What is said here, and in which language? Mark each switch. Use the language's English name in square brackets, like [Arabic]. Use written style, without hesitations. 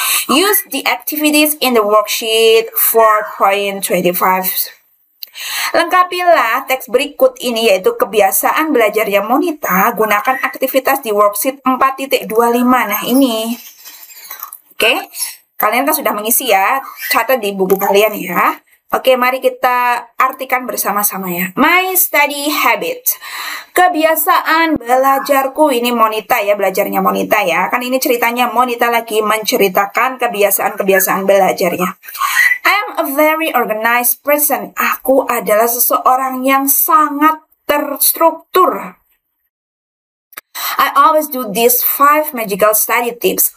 [English] Use the activities in the worksheet 4.25. [Indonesian] Lengkapilah teks berikut ini, yaitu kebiasaan belajarnya Monita. Gunakan aktivitas di worksheet 4.25. Nah, ini. Oke, kalian kan sudah mengisi ya. Catat di buku kalian ya. Oke, mari kita artikan bersama-sama ya. [English] My study habit. [Indonesian] Kebiasaan belajarku. Ini Monita ya, belajarnya Monita ya. Kan ini ceritanya Monita lagi menceritakan kebiasaan-kebiasaan belajarnya. [English] I'm a very organized person. [Indonesian] Aku adalah seseorang yang sangat terstruktur. [English] I always do these 5 magical study tips.